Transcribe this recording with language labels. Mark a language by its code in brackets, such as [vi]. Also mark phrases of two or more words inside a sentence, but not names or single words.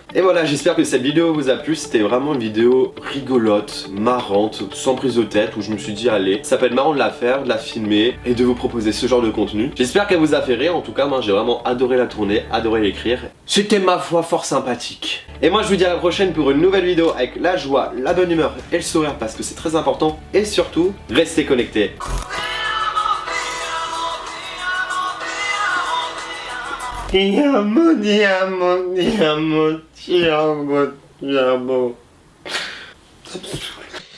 [fr] Et voilà, j'espère que cette vidéo vous a plu. C'était vraiment une vidéo rigolote, marrante, sans prise de tête, où je me suis dit allez, ça peut être marrant de la faire, de la filmer et de vous proposer ce genre de contenu. J'espère qu'elle vous a fait rire. En tout cas, moi j'ai vraiment adoré la tourner, adoré l'écrire. C'était ma foi fort sympathique. Et moi je vous dis à la prochaine pour une nouvelle vidéo avec la joie, la bonne humeur et le sourire parce que c'est très important. Et surtout, restez connectés. [it] Ti amo, ti amo, ti amo, ti amo, ti amo.